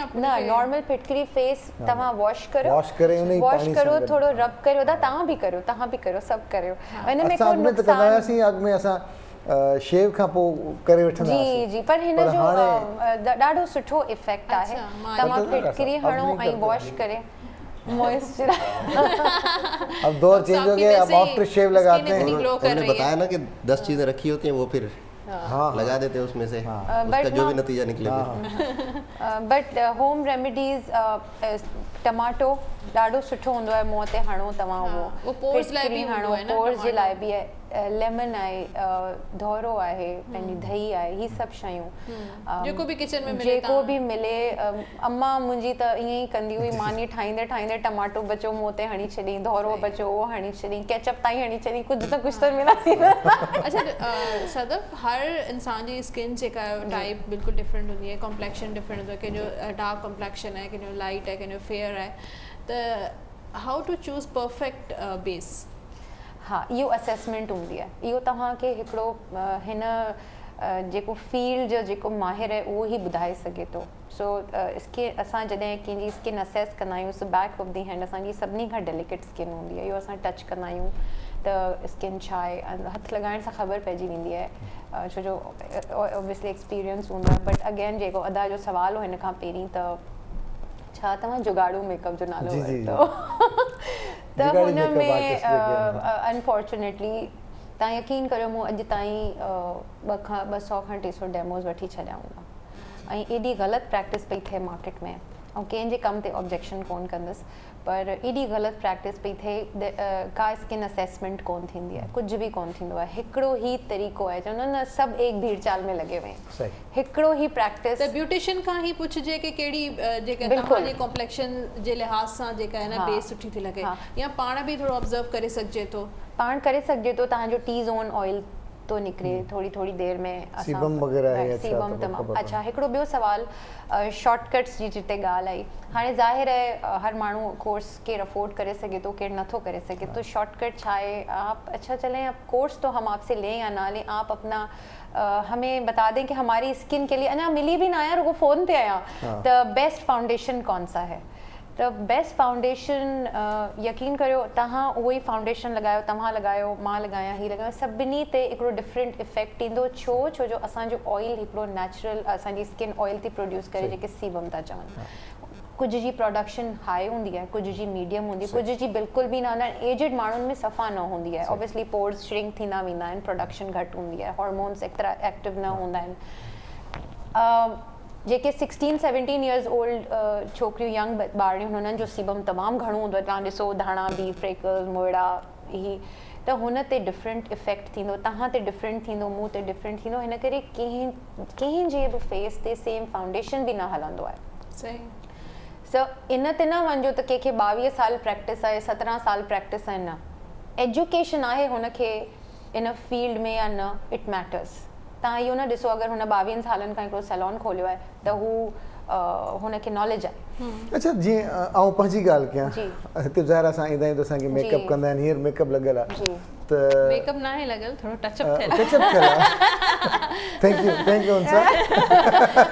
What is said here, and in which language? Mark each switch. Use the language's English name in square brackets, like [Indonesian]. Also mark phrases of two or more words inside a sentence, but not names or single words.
[Sindhi] न, नॉर्मल फिटकरी फेस तव्हां वॉश करो, थोरो रब करियो, तव्हां बि करियो, सभु करियो, हिन में को नुक़सान शेव खां पोइ करे वठंदा। जी जी, पर हिन जो ॾाढो सुठो इफेक्ट आहे। तव्हां फिटकरी हणो ऐं वॉश करे [Hindi] अब दौर चेंज हो गया, अब [English] after shave [Hindi] लगाते हैं। उन्होंने बताया ना कि 10 चीजें रखी होती हैं, वो फिर लगा देते हैं उसमें से, उसका जो भी नतीजा निकले। [English] But home remedies, [Sindhi] टमाटो ॾाढो सुठो हूंदो आहे मुंहं ते हणो तव्हां, उहो पोर्स लाइ बि हणो, पोर्स जे लाइ बि आहे, लेमन आहे, धोरो आहे, पंहिंजी दही आहे, ही सभु शयूं जेको बि किचन में मिले। अम्मा मुंहिंजी त ईअं ई कंदी हुई, मानी ठाहींदे ठाहींदे टमाटो बचो मुंहं ते हणी छॾी, धोरो बचो उहो हणी छॾी, केचप ताईं हणी छॾी, कुझु त मिलासी। अच्छा सदफ, हर इंसान जी स्किन जेका टाइप बिल्कुलु डिफरेंट हूंदी आहे, कॉम्प्लेक्शन डिफरेंट हूंदो आहे, कंहिंजो [English] dark complexion [Sindhi] आहे, कंहिंजो लाइट आहे, कंहिंजो फेयर आहे, त [English] how to choose perfect base? [Sindhi] हा, इहो असेसमेंट हूंदी आहे, इहो तव्हांखे हिकिड़ो हिन जेको फील्ड जो जेको माहिर आहे उहो ई ॿुधाए सघे थो। सो इसके असां जॾहिं कंहिंजी स्किन असेस कंदा आहियूं सो [English] back of the hand [Sindhi] असांजी सभिनी खां डेलिकेट स्किन हूंदी आहे, इहो असां टच कंदा आहियूं त स्किन छा आहे, हथु लॻाइण सां ख़बर पइजी वेंदी आहे, छो जो [English] obviously experience [Sindhi] हूंदो आहे। [English] but again [Sindhi] जेको अदा जो सुवाल हो हिन खां पहिरीं त छा तव्हां जुगाड़ू मेकअप जो नालो वरितो त हुन में अनफॉर्चुनेटली तव्हां यकीन करियो मूं अॼु ताईं 200 खां 300 डेमोज़ वठी छॾिया हूंदा ऐं एॾी ग़लति प्रैक्टिस पई थिए मार्केट में, ऐं कंहिंजे कम ते ऑब्जेक्शन कोन कंदसि, पर एॾी ग़लति प्रैक्टिस पई थिए, का स्किन असेसमेंट कोन थींदी आहे, कुझु बि कोन थींदो आहे, हिकिड़ो ई तरीक़ो आहे, चवंदा आहिनि न सभु एक भीड़ चाल में लॻे वए, हिकिड़ो ई प्रैक्टिस। त ब्यूटिशियन खां ई पुछिजे कि कहिड़ी जेका तव्हांजे कॉम्प्लेक्शन जे लिहाज़ सां जेका आहे न बेस सुठी थी लॻे, या पाण बि थोरो ऑब्ज़र्व करे सघिजे थो, पाण करे सघिजे थो, तव्हांजो [English] T zone oil [Sindhi] तो निकिरे थोड़ी देर में, [Hindi] सीबम वगैरह है, [Sindhi] सीबम तमामु अच्छा। हिकिड़ो ॿियो सवाल शॉर्टकट्स जी जिते ॻाल्हि आई, हाणे ज़ाहिर आहे हर माण्हू कोर्स केरु अफोर्ड करे सघे थो, केरु नथो करे सघे तो शॉर्टकट छा आहे, [Hindi] आप अच्छा चलें अब कोर्स तो हम आपसे लें या ना लें, आप अपना हमें बता दें कि हमारी स्किन के लिए, अञा मिली भी ना आया रुको फ़ोन पे आया, तो [English] best foundation [Sindhi] कौन सा है, तो [English] best foundation [Sindhi] यकीन करियो तव्हां उहो ई फाउंडेशन लॻायो, तव्हां लॻायो, मां लॻायां, ही लॻायो, सभिनी ते हिकिड़ो [English] different effect [Sindhi] ईंदो, छो जो असांजो ऑयल हिकिड़ो नेचुरल असांजी स्किन ऑयल थी प्रोड्यूस करे, जेके सीबम था चवनि, कुझु जी प्रोडक्शन हाई हूंदी आहे, कुझु जी मीडियम हूंदी आहे, कुझु जी बिल्कुलु बि न, एजिड माण्हुनि में सफ़ा न हूंदी आहे, [English] obviously pores shrink [Sindhi] थींदा वेंदा आहिनि, प्रोडक्शन घटि हूंदी आहे, हार्मोन्स एतिरा एक्टिव न हूंदा आहिनि, जेके 16-17 [English] years old [Sindhi] छोकिरियूं यंग ॿारड़ियूं हुननि जो सीबम तमामु घणो हूंदो आहे, तव्हां ॾिसो धाणा बी फ्रेकल्स मोड़ा ही, त हुन ते [English] different effect [Sindhi] थींदो, तव्हां ते डिफरेंट थींदो, मूं ते डिफरेंट थींदो, हिन करे कंहिंजे बि फेस ते [English] same foundation [Sindhi] बि न हलंदो आहे। सही सो इन ते न वञो त कंहिंखे 22 साल प्रैक्टिस आहे, 17 साल प्रैक्टिस आहे, न एजुकेशन आहे हुनखे इन फील्ड में या न, [English] It matters. [Sindhi] तव्हां इहो न ॾिसो अगरि हुन 22 सालनि खां हिकिड़ो सैलॉन खोलियो आहे त हू हुनखे नॉलेज आहे। अच्छा जीअं आउं पंहिंजी ॻाल्हि कयां, हिते ज़ाहिर असां ईंदा आहियूं त असांखे मेकअप कंदा आहिनि, हींअर मेकअप लॻियल आहे त मेकअप न आहे लॻियल, थोरो टचअप थियल आहे, [English] thank you [Sindhi] अंसर,